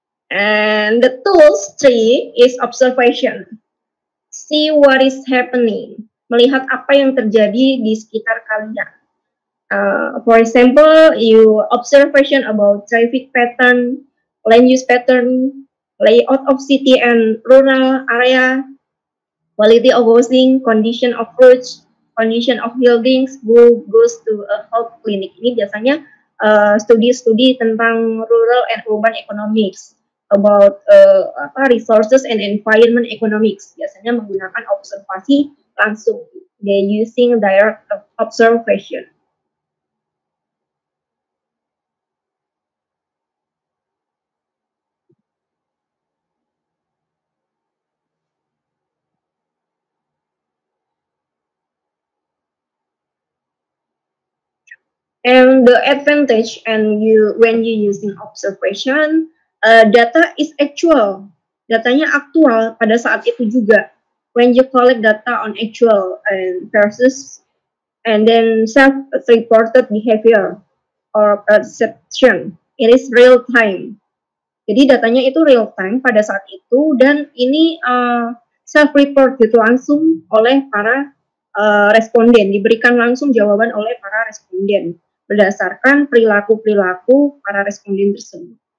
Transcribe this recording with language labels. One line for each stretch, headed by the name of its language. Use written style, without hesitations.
English: And the tools 3 is observation. See what is happening.
Indonesian: Melihat apa yang terjadi di sekitar kalian.
English: For example, you observation about traffic pattern, land use pattern, layout of city and rural area, quality of housing, condition of roads, condition of buildings, who goes to a health clinic.
Indonesian: Ini biasanya studi-studi tentang
English: rural and urban economics, about resources and environment economics.
Indonesian: Biasanya menggunakan observasi langsung.
English: They using direct observation. And the advantage and when you using observation, data is actual.
Indonesian: Datanya aktual pada saat itu juga.
English: When you collect data on actual and versus and then self-reported behavior or perception, it is real time.
Indonesian: Jadi datanya itu real time pada saat itu dan ini self-report gitu langsung oleh para responden, diberikan langsung jawaban oleh para responden berdasarkan perilaku-perilaku para responden tersebut.